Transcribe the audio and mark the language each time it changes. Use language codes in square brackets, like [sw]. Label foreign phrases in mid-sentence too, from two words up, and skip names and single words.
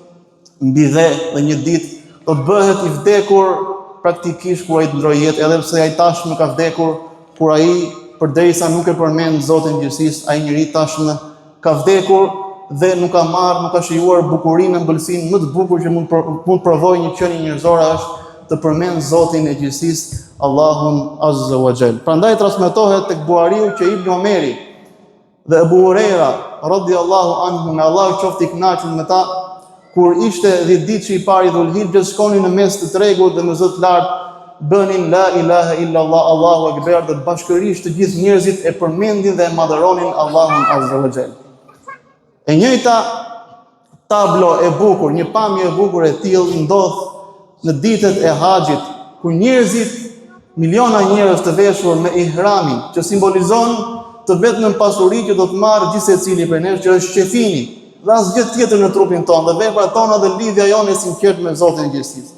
[sq] mbi dhe një ditë do të bëhet i vdekur praktikisht kur ai të ndrojë jetë, edhe pse ai tashmë ka vdekur, kur ai përderisa nuk e përmend Zotin e gjithësisë, ai njeri tashmë ka vdekur dhe nuk ka marrë, nuk ka shijuar bukurinë, ëmbëlsinë më të bukur që mund provojë një qenie njerëzore, është të përmend Zotin e gjithësisë, Allahun [ar] عز وجل. [sq] Prandaj transmetohet tek Buhariu që Ibn Omeri dhe Abu Huraira [ar] رضي الله عنه, [sq] me Allah qoftë i kënaqur me ta, kur ishte 10 ditë që i pari Dhul-Hijjës, shkonin në mes të tregut dhe në zot lart bënin [ar] لا إله إلا الله، الله أكبر, [sq] dhe bashkërisht të gjithë njerëzit e përmendin dhe e madhëronin Allahun [ar] عز وجل. [sq] E njëjta tablo e bukur, një pamje e bukur e tillë ndodh në ditët e haxhit, ku njerëzit, miliona njerëz të veshur me ihramin, që simbolizon të vetëm pasuri që do të marrë gjithë secili prej nesh, që është qefini, dhe asgjë tjetër në trupin tonë, dhe veprat tona dhe lidhja jonë e sinqertë me Zotin e gjithësisë.